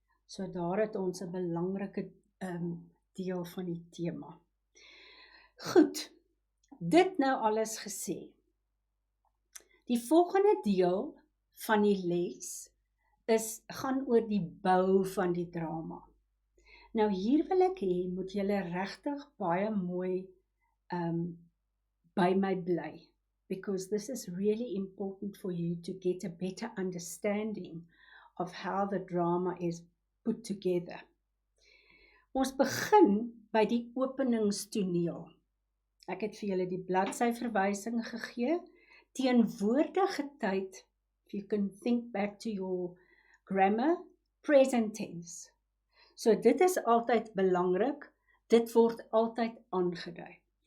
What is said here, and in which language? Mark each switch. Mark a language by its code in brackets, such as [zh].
[af] So daar het ons 'n belangrike deel van die tema. Goed, dit nou alles gesê. Die volgende deel van die les gaan oor die bou van die drama. Nou hier wil ek hê, moet julle regtig baie mooi by my bly, [en] because this is really important for you to get a better understanding of how the drama is put together. [af] Ons begin by die openingstoneel. Ek het vir julle die bladsyverwysing gegee. Teenwoordige tyd, [en] if you can think back to your grammar, present tense. [af] So dit is altyd belangrik, dit word altyd aangedui.